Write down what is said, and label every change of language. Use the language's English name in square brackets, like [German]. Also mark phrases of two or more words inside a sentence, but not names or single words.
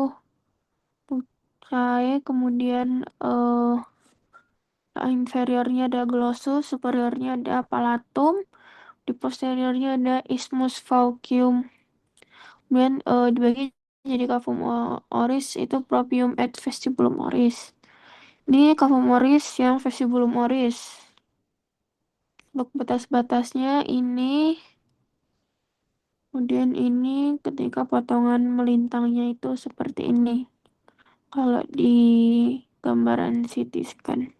[Indonesian] pucai, kemudian inferiornya ada glossus, superiornya ada palatum, di posteriornya ada isthmus faucium. Kemudian dibagi jadi cavum oris itu propium et vestibulum oris. Ini cavum oris yang vestibulum oris. Untuk batas-batasnya ini, kemudian ini ketika potongan melintangnya itu seperti ini. Kalau di gambaran CT scan.